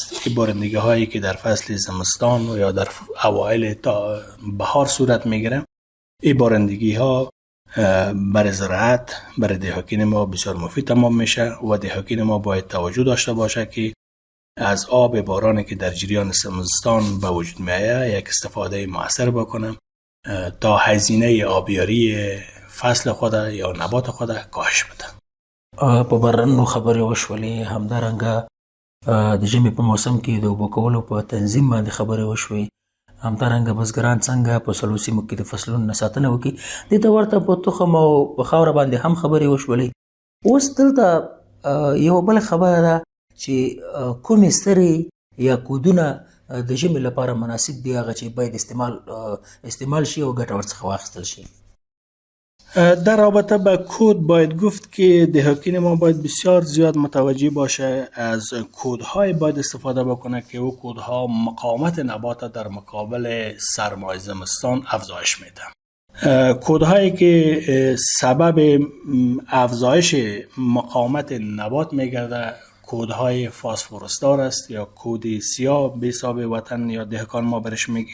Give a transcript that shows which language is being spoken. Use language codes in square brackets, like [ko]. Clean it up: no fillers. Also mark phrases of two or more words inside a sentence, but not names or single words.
[fa] که بارندگی هایی که در فصل زمستان یا در اوایل تا بهار صورت میگیره، این بارندگی ها برای زراعت برای دهقان ما بسیار مفید تمام میشه و دهقان ما باید توجه داشته باشه که از آب بارانی که در جریان زمستان به وجود میآید یک استفاده مؤثر بکنه تا هزینه آبیاری فصل خود یا نبات خود کاهش بده. [ps] په بارانونو خبرې وشولې، همدارنګه د ژمي په موسم کې د اوبو کولو په تنظیم باندې خبرې وشوې، همدارنګه بزګران څنګه په سړو سیمو کې د فصلونو نه ساتنه وکړي. دې ته ورته په تخم او په خاوره باندې هم خبرې وشولې. اوس دلته یوه بله خبره ده چې کومې سترې یا کودونه د ژمي لپاره مناسب دي هغه چې باید استعمال شي او ګټه ورڅخه واخیستل شي. [fa] در رابطه با کود باید گفت که دهقان ما باید بسیار زیاد متوجه باشه از کودهای باید استفاده بکنه که او کودها مقاومت نبات در مقابل سرمای زمستان افزایش میده. کودهایی که سبب افزایش مقاومت نبات میگرده کودهای فاسفورسدار است یا کود سیاه به حساب وطن یا دهقان ما برش میگیم.